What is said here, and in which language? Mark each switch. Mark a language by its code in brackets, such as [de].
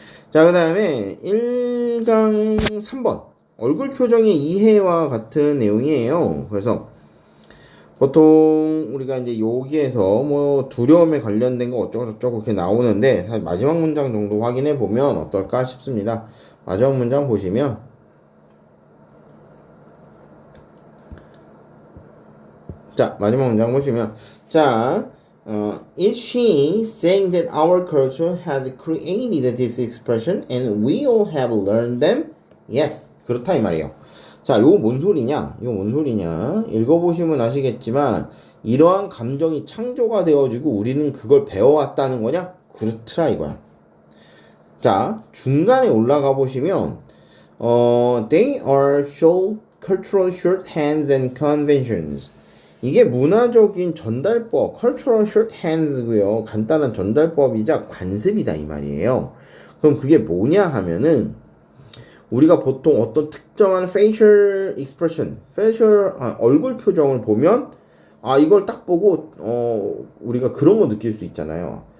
[ko] 자, 그 다음에 1강 3번 얼굴 표정의 이해와 같은 내용이에요. 그래서 보통 우리가 이제 여기에서 뭐 두려움에 관련된 거 어쩌고저쩌고 이렇게 나오는데, 사실 마지막 문장 정도 확인해 보면 어떨까 싶습니다. 마지막 문장 보시면, 자, [en] 마지막 문장 보시면, 자, is she saying that our culture has created this expression and we all have learned them? Yes. [ko] 그렇다 이 말이에요. 자, 요거 뭔 소리냐? 이거 뭔 소리냐? 읽어보시면 아시겠지만, 이러한 감정이 창조가 되어지고 우리는 그걸 배워왔다는 거냐? 그렇더라 이거야. 자, 중간에 올라가 보시면, [en] they are cultural shorthands and conventions. [ko] 이게 문화적인 전달법, cultural shorthands고요. 간단한 전달법이자 관습이다 이 말이에요. 그럼 그게 뭐냐 하면은, 우리가 보통 어떤 특정한 facial expression, 얼굴 표정을 보면, 이걸 딱 보고 우리가 그런 거 느낄 수 있잖아요.